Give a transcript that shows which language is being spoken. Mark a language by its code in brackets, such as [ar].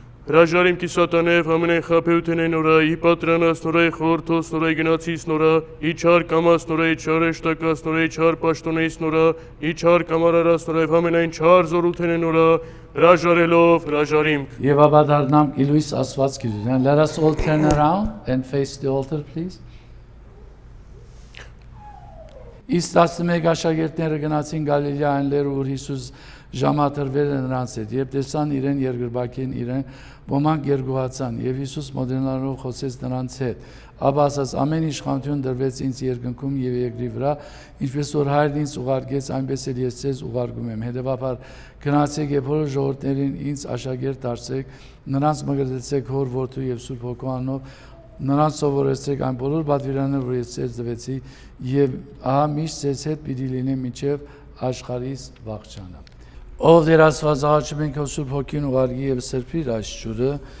[hy] Հրաժարիմ կի սատանայև ամենայն խաբեութենեն նորա, ի պատրանաս նորայի խորհրդոս նորայի գնացից նորա, ի չար կամաս նորայի չար էշտակաս նորայի չար պաշտոնեից նորա, ի չար կամարարաս նորայվ ամենայն չար զորութենեն նորա, հրաժարելով հրաժարիմ։ Եվ ապա դառնանք Իլույս Աստված գիտության։ [en] Let us all turn around and face the altar, please. [hy] Իսկ 11 աշակերտները գնացին Գալիլեայեն լեռը, ուր Հիսուս ժամադրվել է նրանց հետ, երբ տեսան իրեն երկրպագին իրեն, ոմանք երկուացան, եւ Հիսուս մոտենալով խոսեց նրանց հետ, ապա ասաց. ամեն իշխանություն դրվեց ինձ երկնքում եւ երկրի վրա, ինչպես որ Հայրն ինձ ուղարկեց, այնպես էլ ես ձեզ ուղարկում եմ, հետեւաբար գնացեք եւ բոլոր ժողովուրդներին ինձ աշակերտ դարձրեք, նրանց մգրտեցեք Հոր, Որդու եւ Սուրբ Հոգու անունով, նրանց սովորեցրեք այն բոլոր պատվիրանները, որ ես ձեզ տվեցի, եւ ահա միշտ ձեզ հետ պիտի լինեմ մինչեւ աշխարհից վախճանը։ Ով Տեր Աստված, աղաչում ենք քո Սուրբ Հոգին ուղարկի եւ սրբիր այս ջուրը,